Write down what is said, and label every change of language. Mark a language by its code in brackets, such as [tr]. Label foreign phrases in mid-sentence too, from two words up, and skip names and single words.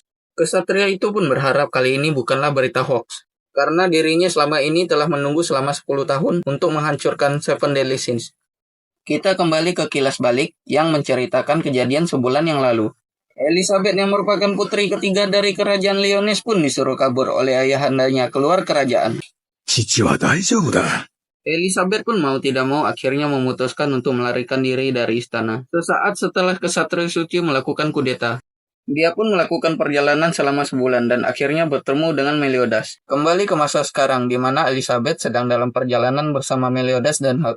[id] Kesatria itu pun berharap kali ini bukanlah berita hoax, karena dirinya selama ini telah menunggu selama 10 tahun untuk menghancurkan Seven Deadly Sins. Kita kembali ke kilas balik yang menceritakan kejadian sebulan yang lalu. Elizabeth yang merupakan putri ketiga dari kerajaan Lyonesse pun disuruh kabur oleh ayahandanya keluar kerajaan. [ja] 父は大丈夫だ。 [id] Elizabeth pun mau tidak mau akhirnya memutuskan untuk melarikan diri dari istana. Sesaat setelah Kesatria Suci melakukan kudeta, dia pun melakukan perjalanan selama sebulan dan akhirnya bertemu dengan Meliodas. Kembali ke masa sekarang di mana Elizabeth sedang dalam perjalanan bersama Meliodas dan Hulk.